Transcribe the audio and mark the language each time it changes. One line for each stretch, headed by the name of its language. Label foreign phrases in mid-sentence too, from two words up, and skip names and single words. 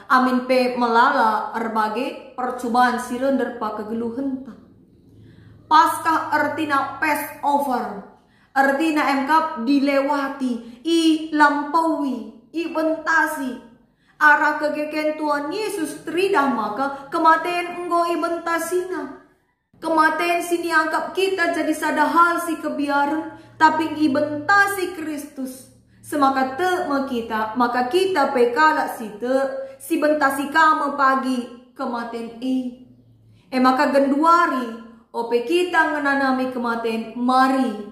Batak Karo: Amin pe melala erbage percobaan si render pa kegeluhan ta. Pasca artina Passover. Artina engkap dilewati. I lampaui. I bentasi. Arah kegeken Tuhan Yesus tridah maka kematian enggo i bentasina. Kematian sini anggap kita jadi sada hal si kebiaran. Tapi i bentasi Kristus. Semaka te kita, maka kita pekala si te, si bentasi kama pagi kematen i. Maka genduari, ope kita ngenanami kematen mari.